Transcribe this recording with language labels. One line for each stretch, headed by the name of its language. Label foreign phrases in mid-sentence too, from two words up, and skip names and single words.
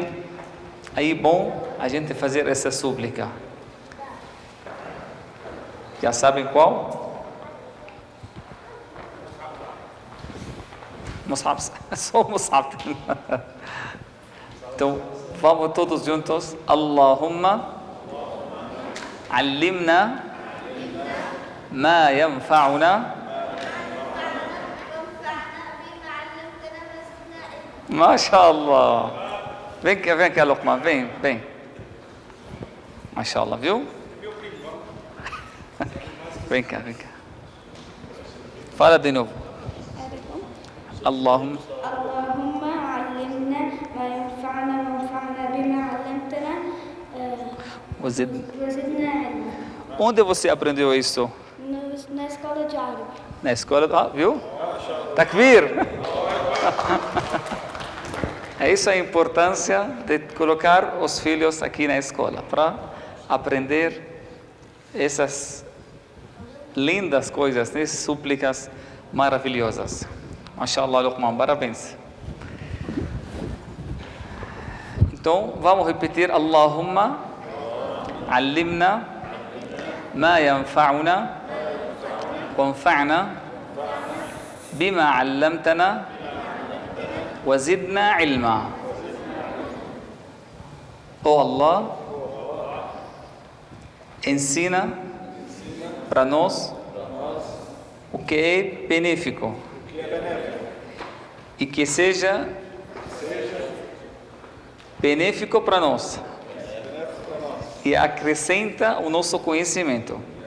Portuguese: Aí é bom a gente fazer essa súplica. Já sabem qual? Mus'hab, só Mus'hab. Então, vamos todos juntos.
Arabic: Allahumma علمنا ما ينفعنا ما شاء الله.
Portuguese: Vem cá, Luqman, vem.
Arabic: ما شاء الله,
Portuguese: viu? Vem cá. Fala de novo.
Arabic: اللهم علمنا ما ينفعنا وانفعنا بما علمتنا وزدنا علما.
Portuguese: Onde você aprendeu isso? Na escola de árabe. Na escola, viu? Takbir! É isso a importância de colocar os filhos aqui na escola, para aprender essas lindas coisas, essas súplicas maravilhosas. MashaAllah, Luqman, parabéns. Então, vamos repetir.
Arabic: Allahumma علمنا ما ينفعنا وانفعنا بما علمتنا وزدنا علما.
Portuguese: Oh Allah, ensina para nós o que é benéfico e que seja benéfico para nós. E acrescenta o nosso conhecimento.